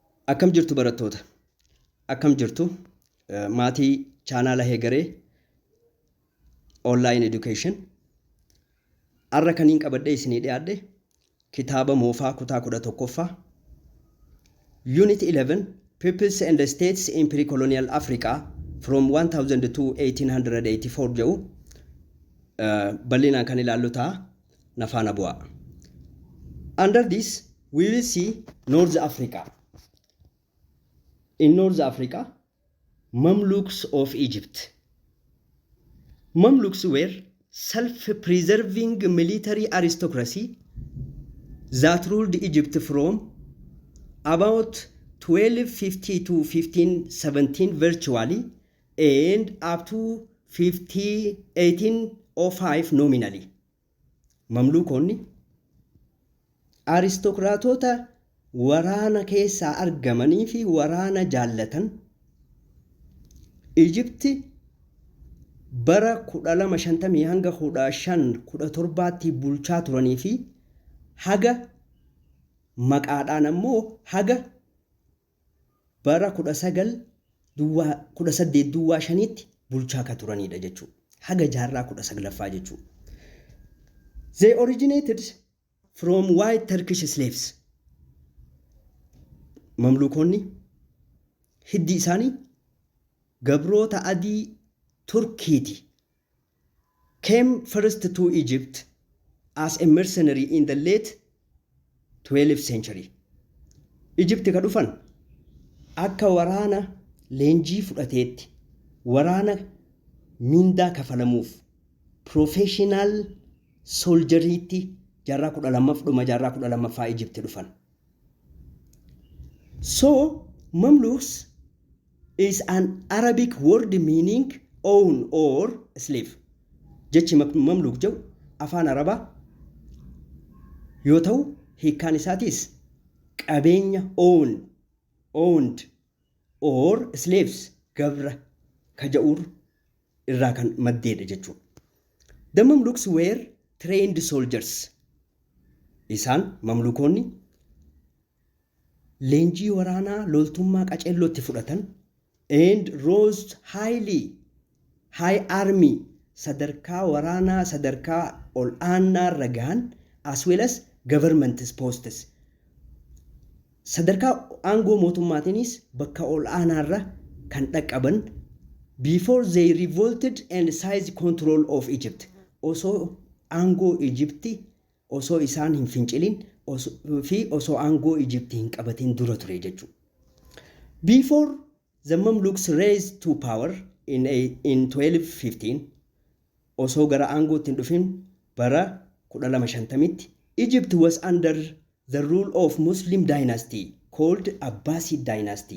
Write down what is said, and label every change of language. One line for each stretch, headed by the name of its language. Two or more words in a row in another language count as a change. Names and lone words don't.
Oromo: Akkam jirtu barattoota? Akkam jirtu maatii chaanaala Hegeree online education arra kaniin qabadhee isinii dhiyaadhe kitaaba moofaa kutaa 11ffaa Unit 11 Peoples and States in Pre-Colonial Africa from 1000 to 1884 jedhu bal'inaan kan ilaallu ta'a nafaana bu'aa.
English: Under this we will see North Africa. In North Africa, Mamluks of Egypt. Mamluks were self-preserving military aristocracy that ruled Egypt from about 1250 to 1517 virtually and up to 1805 nominally.
Oromo: Mamlukonni aristokratota waraana keessaa argamanii fi waraana jaallatan Egypti bara 1250 hanga 1517 bulchaa turanii fi haga maqaadhaan ammoo haga bara 1825tti bulchaa ka turanidha jechuudha. Haga jaarraa 19ffaa jechuudha.
English: They originated from white Turkish slaves.
Oromo: Mamlukonni hiddi isaanii gabroota adii Turkiiti.
English: Came first to Egypt as a mercenary in the late 12th century.
Oromo: Egypt ka dhufan akka waraana leenjii fudhateetti waraana mindaa kafalamuuf professional solderiitti jaarraa 12ffaa Egypt dhufan.
English: So, Mamluks is an Arabic word meaning own or slave.
Oromo: Jechi Mamluk jedhu afaan Arabaa yoo ta'u hiikkaan isaatis qabeenya
English: owned or slaves
Oromo: gabra ka jedhuur irraa kan maddeedha jechuudha.
English: The Mamluks were trained soldiers.
Oromo: Isaan Mamlukonni leenjii waraanaa loltummaa qaceellootti fudhatan
English: and rose high army
Oromo: sadarkaa waraanaa sadarkaa ol aanaa ragaan
English: as well as government posts
Oromo: sadarkaa aangoo mootummaatiinis bakka ol aanaarra kan dhaqqaban
English: before they revolted and seized control of Egypt.
Oromo: Osoo aangoo Egypti osoo isaan hin fincilin fi osoo aangoo Egypt hin qabatin dura ture jechuudha.
English: Before the Mamluks raised to power in 1215
Oromo: osoo gara aangootti hin dhufin bara 1250tti
English: Egypt was under the rule of Muslim dynasty called Abbasid dynasty.